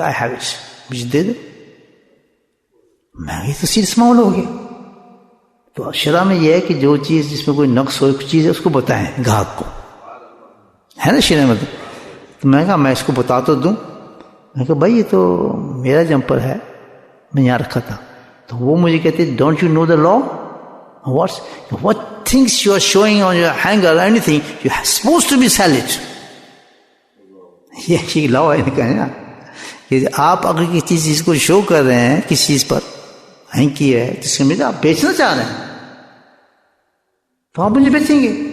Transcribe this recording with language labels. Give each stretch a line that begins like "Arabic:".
English: I have it,
Urdu: مجھے دے دو. میں یہ تو سیریس معاملہ ہو گیا. تو شرع میں یہ ہے کہ جو چیز جس میں کوئی نقص ہو, کوئی چیز ہے, اس کو بتائیں گاہک کو, ہے نا شرع میں. تو میں کہا میں اس کو بتا تو دوں. میں کہا بھائی یہ تو میرا جمپر ہے, میں یہاں رکھا تھا. تو وہ مجھے کہتے
English: Don't you know the law, what things you are showing on your hanger or anything, you are supposed to be sell it.
Urdu: یہ لا ہے نا کہ آپ اگر کسی چیز کو شو کر رہے ہیں, کسی چیز پر ہینگ کی ہے جس کے مجھے آپ بیچنا چاہ رہے ہیں, تو آپ مجھے بیچیں گے.